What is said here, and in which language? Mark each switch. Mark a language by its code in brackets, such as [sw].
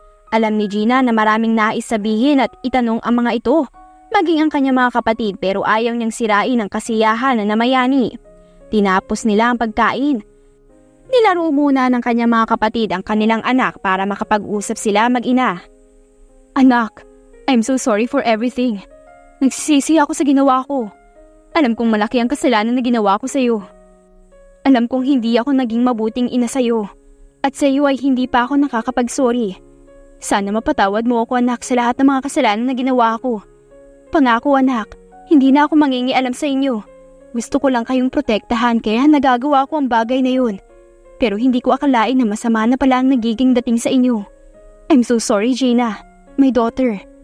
[tl] Alam ni Gina na maraming nais sabihin at itanong ang mga ito. Maging ang kanyang mga kapatid pero ayaw niyang sirain ang kasiyahan na namayani. Tinapos nila ang pagkain. Nilaro muna ng kanyang mga kapatid ang kanilang anak para makapag-usap sila mag-ina. [en] Anak, I'm so sorry for everything. [tl] Nagsisisi ako sa ginawa ko. Alam kong malaki ang kasalanan na ginawa ko sa iyo. Alam kong hindi ako naging mabuting ina sa iyo. At sa iyo ay hindi pa ako nakakapag-sorry. Sana mapatawad mo ako anak sa lahat ng mga kasalanan na ginawa ko. Pangako anak, hindi na ako mangingialam sa inyo. Gusto ko lang kayong protektahan kaya nagagawa ko ang bagay na yun. Pero hindi ko akalain na masama na pala ang nagiging dating sa inyo. [en] I'm so sorry Gina, my daughter.